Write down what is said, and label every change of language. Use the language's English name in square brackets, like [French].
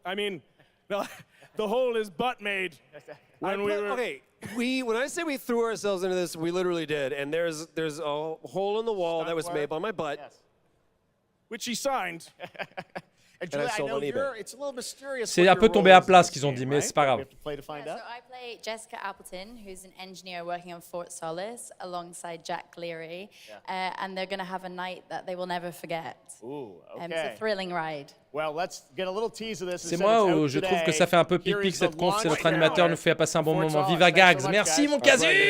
[English] I mean, the hole is butt made. Okay, when I say we threw ourselves into this, we literally did. And there's a hole in the wall that was made by my butt. Yes. Which he signed. And Juliet, I know it's a little mysterious. [French] C'est un peu tombé à plat ce qu'ils ont dit, mais c'est pas grave. [English] So I play Jessica Appleton, who's an engineer working on Fort Solace alongside Jack Leary, and they're going to have a night that they will never forget. Ooh, okay. It's a thrilling ride. Well, let's get a little tease of this. [French] C'est moi où je trouve que ça fait un peu pic-pic cette conf, c'est notre animateur nous fait passer un bon moment. Viva Gags, merci mon Casus.